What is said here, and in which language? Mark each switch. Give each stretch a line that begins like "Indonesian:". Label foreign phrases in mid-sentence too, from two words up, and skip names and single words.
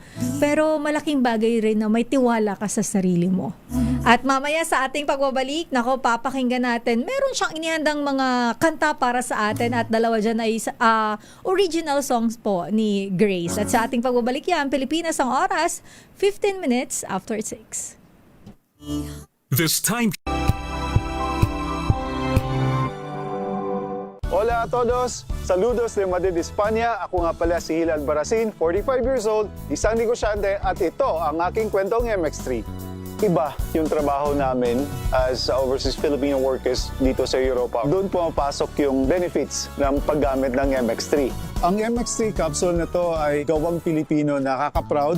Filipino: Pero malaking bagay rin na may tiwala ka sa sarili mo. At mamaya sa ating pagbabalik, papakinggan natin, meron siyang inihandang mga kanta para sa atin at dalawa dyan ay
English: original songs
Filipino: po ni Grace. At sa ating pagbabalik yan, Pilipinas ang oras,
English: 15 minutes after 6. This time...
Spanish: Hola a todos! Saludos de Madrid, España.
Filipino: Ako nga pala si Hilal Barasin,
English: 45 years old,
Filipino: isang negosyante at ito ang aking kwentong MX3. Iba yung trabaho namin as
English: overseas Filipino workers
Filipino: dito sa Europa. Doon pumapasok yung benefits ng paggamit ng MX3. Ang MX3 capsule na to ay gawang Pilipino, nakaka-proud.